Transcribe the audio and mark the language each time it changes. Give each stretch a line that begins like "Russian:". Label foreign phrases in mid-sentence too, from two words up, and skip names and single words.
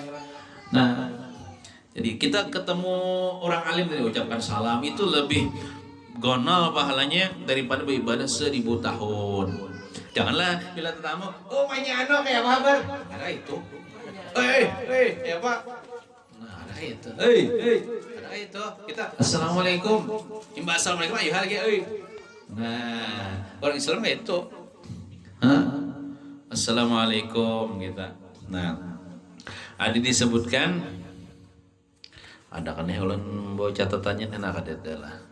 Banjar: Nah jadi kita ketemu orang alim tadi ucapkan salam itu lebih gonal pahalanya daripada beribadah 1000 tahun. Janganlah bila tetamu, oh mainnya kayak apa kabar? Ada itu. Ya Pak. Nah ada itu. Ada itu. Kita assalamualaikum. Imba assalamualaikum ayo lagi. Nah orang Islam itu. Assalamualaikum kita. Nah ada disebutkan ada kan ya ulun bawa catatannya enak ada lah.